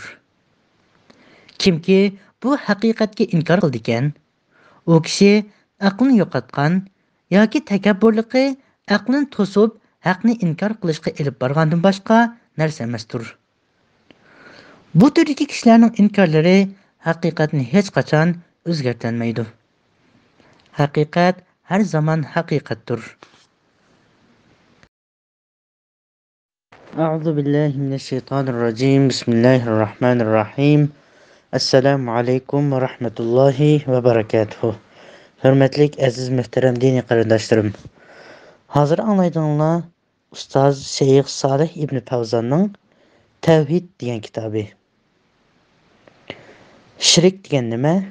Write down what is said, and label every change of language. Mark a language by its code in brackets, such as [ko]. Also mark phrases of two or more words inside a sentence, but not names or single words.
[uz] Kimki bu haqiqatga inkor qildi ekan, u kishi aqlini yo'qotgan yoki takabburligi aqlini to'sib, haqni inkor qilishga elib borgandan boshqa narsa emasdir. Bu turdagi kishilarning inkorlari haqiqatni hech qachon o'zgartirmaydi. Haqiqat har zaman haqiqatdir. [ar] أعوذ بالله من الشيطان الرجيم. Bismillahirrahmanirrahim. السلام عليكم ورحمة الله وبركاته. [uz] Hurmatli aziz muhtaram diniy qarindoshlarım. Hozir anglaydiganlar ustoz Sheyx Solih ibn Fawzonning Tavhid degan kitobi. Shirk degan nima?